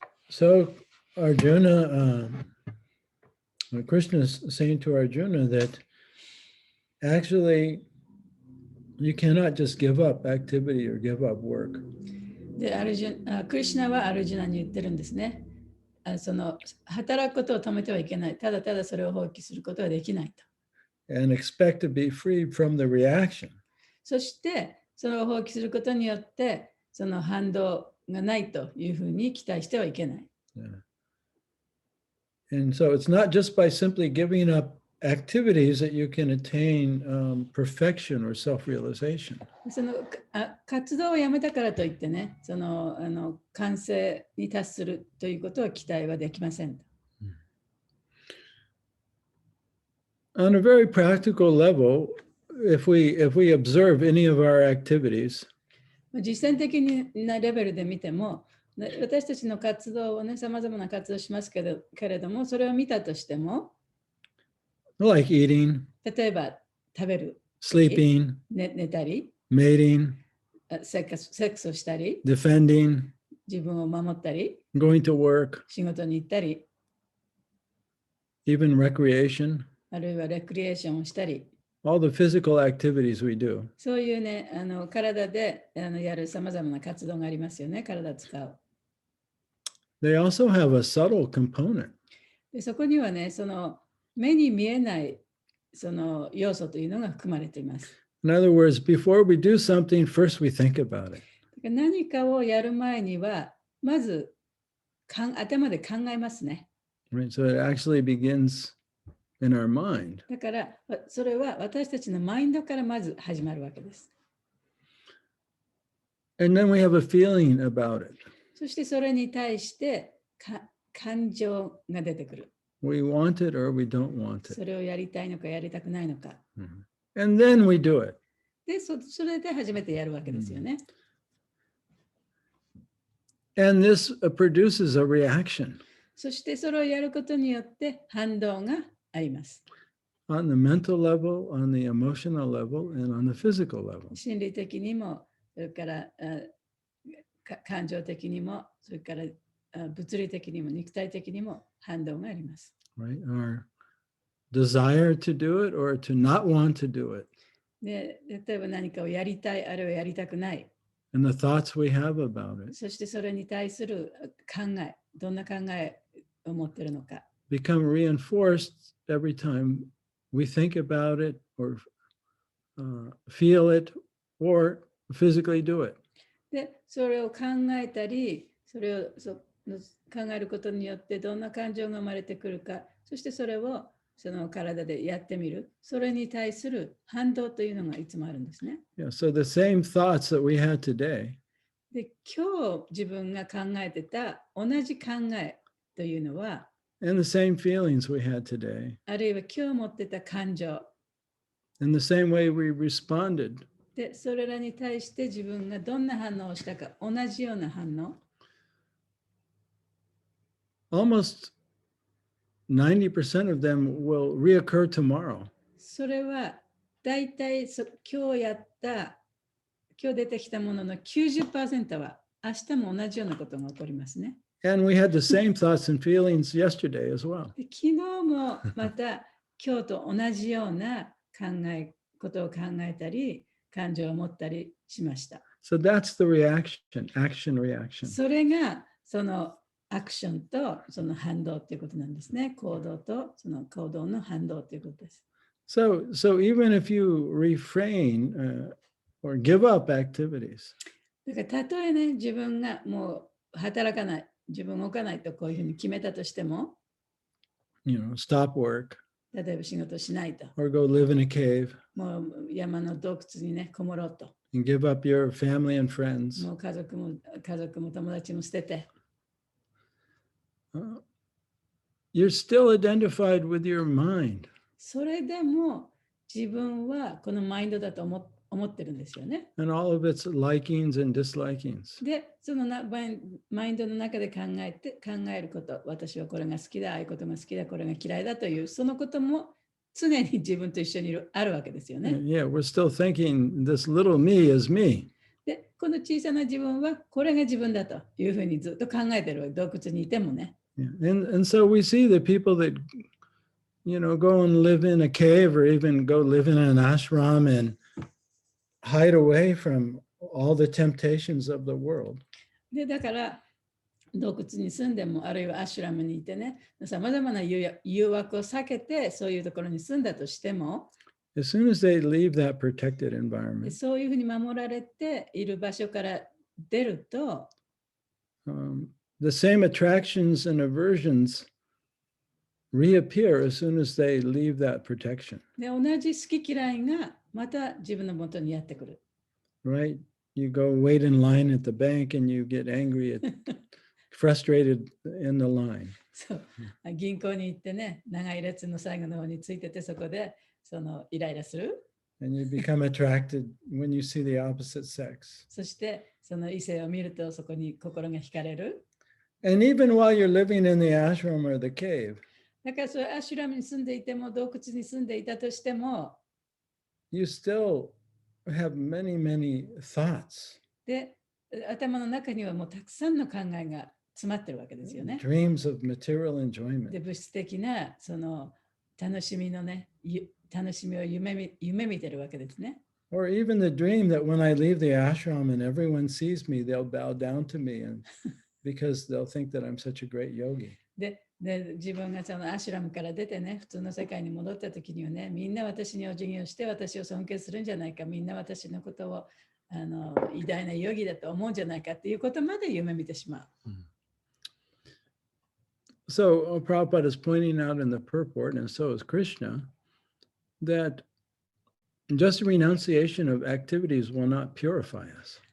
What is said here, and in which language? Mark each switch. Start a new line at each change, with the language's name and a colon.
English: So Arjuna, Krishna is saying to Arjuna that actually you cannot just give up activity or give up work.
Japanese: でクリシュナはアルジュナに言ってるんですね。その働くことを止めてはいけない。ただただそれを放棄することはできないと。
English: And expect to be free from the reaction.
Japanese: そしてそれを放棄することによってその反動がないというふうに期待してはいけない。
English: Yeah. And so it's not just by simply giving up activities that you can attain perfection or self-realization.
Japanese: その活動をやめたからといってね、その完成に達するということは期待はできません。
English: On a very practical level, if we observe any of our activities,
Japanese: 実践的なレベルで見ても、私たちの活動をね、さまざまな活動をしますけれども、それを見たとしても、
English: like eating,
Japanese: 例えば食べる、
English: sleeping,
Japanese: 寝たり、
English: mating,
Japanese: セックスをしたり、
English: defending,
Japanese: 自分を守ったり、
English: going to work,
Japanese: 仕事に行ったり、
English: even recreation,
Japanese: あるいはレクリエーションをしたり、
English: all the physical activities we do.
Japanese: そういうね、体でやるさまざまな活動がありますよね、体を使う。
English: They also have a subtle component.
Japanese: でそこにはね、その目に見えないその要素というのが含まれています。
English: In other words, before we do something, first we think about it.
Japanese: 何かをやる前には、まず頭で考えますね。
English: Right? So it actually begins in our mind.
Japanese: だから、それは私たちのマインドからまず始まるわけです。
English: And then we have a feeling about it.
Japanese: そしてそれに対して感情が出てくる。
English: We want it or we don't want it.
Japanese: それをやりたいのかやりたくないのか。
English: And then we do it.
Japanese: で、それで初めてやるわけですよね。
English: And this produces a reaction.
Japanese: そしてそれをやることによって反動があります。
English: On the mental level, on the emotional level, and on the physical level.
Japanese: 心理的にも、それから感情的にも、それから物理的にも、肉体的にも反動があります。
English: Right? Our desire to do it or to not want to do it.
Japanese: で、例えば何かをやりたい、あるいはやりたくない。
English: And the thoughts we have about it.
Japanese: そしてそれに対する考え、どんな考えを持っているのか。
English: Become reinforced every time we think about it or feel it or physically do it.
Japanese: で、それを考えたり、それを考えることによってどんな感情が生まれてくるか、そしてそれをその体でやってみる、それに対する反動というのがいつもあるんですね。
English: Yeah, so the same thoughts that we had today.
Japanese: で、今日自分が考えてた同じ考えというのは、
English: And the same feelings we had today.
Japanese: あるいは今日持ってた感情。
English: And the same way we responded.
Japanese: で、それらに対して自分がどんな反応をしたか、同じような反応。
English: Almost 90% of them will reoccur tomorrow.
Japanese: それはだいたい今日出てきたものの 90% は明日も同じようなことが起こりますね。
English: And we had the same thoughts and feelings yesterday as well.
Japanese: で昨日もまた今日と同じようなことを考えたり、感情を持ったりしました。
English: So that's the reaction, action reaction.
Japanese: それがそのアクションとその反動ということなんですね。行動とその行動の反動ということです。
English: So even if you refrain or give up activities,
Japanese: だからたとえね、自分がもう働かない、自分動かないとこういうふうに決めたとしても、
English: stop work,
Japanese: 例えば仕事しないと。
English: or go live in a cave,
Japanese: もう山の洞窟にね、こもろうと。
English: and give up your family and friends.
Japanese: もう家族も友達も捨てて。
English: You're still identified with your mind.
Japanese: それでも自分はこのマインドだと思思ってるんですよね。
English: And all of its likings and dislikings.
Japanese: で、そのマインドの中で考えること、私はこれが好きだ、ああいうことが好きだ、これが嫌いだという、そのことも常に自分と一緒にあるわけですよね。
English: Yeah, we're still thinking this little me is me.
Japanese: で、この小さな自分はこれが自分だというふうにずっと考えてるわけ、洞窟にいてもね。
English: Yeah. And so we see the people that, go and live in a cave or even go live in an ashram and hide away from all the temptations of the world.
Japanese: で、だから洞窟に住んでも、あるいはアシュラムにいてね、さまざまな誘惑を避けて、そういうところに住んだとしても、
English: As soon as they leave that protected environment,
Japanese: そういうふうに守られている場所から出ると、
English: the same attractions and aversions reappear as soon as they leave that protection.
Japanese: で、同じ好き嫌いがまた自分の元にやってくる。
English: Right? You go wait in line at the bank and you get angry at frustrated in the line.
Japanese: そう、銀行に行ってね、長い列の最後の方についてて、そこでイライラする。
English: And you become attracted when you see the opposite sex.
Japanese: そしてその異性を見るとそこに心が惹かれる。
English: And even while you're living in the ashram or the cave,
Japanese: だからそれアシュラムに住んでいても洞窟に住んでいたとしても、
English: you still have many, many thoughts.
Japanese: で、頭の中にはもうたくさんの考えが詰まってるわけですよね。
English: Dreams of material で、 enjoyment.
Japanese: 物質的な楽しみのね、楽しみを夢見てるわけですね。
English: Or even the dream that when I leave the ashram and everyone sees me, they'll bow down to me and because they'll think that I'm such a great yogi.
Japanese: で、自分がそのアシュラムから出てね、普通の世界に戻った時にはね、みんな私にお辞儀をして私を尊敬するんじゃないか、みんな私のことを偉大なヨギだと思うんじゃないかっていうことまで夢見てしまう。
English: So Prabhupada is pointing out in the purport, and so is Krishna, that just renunciation of activities will not purify us.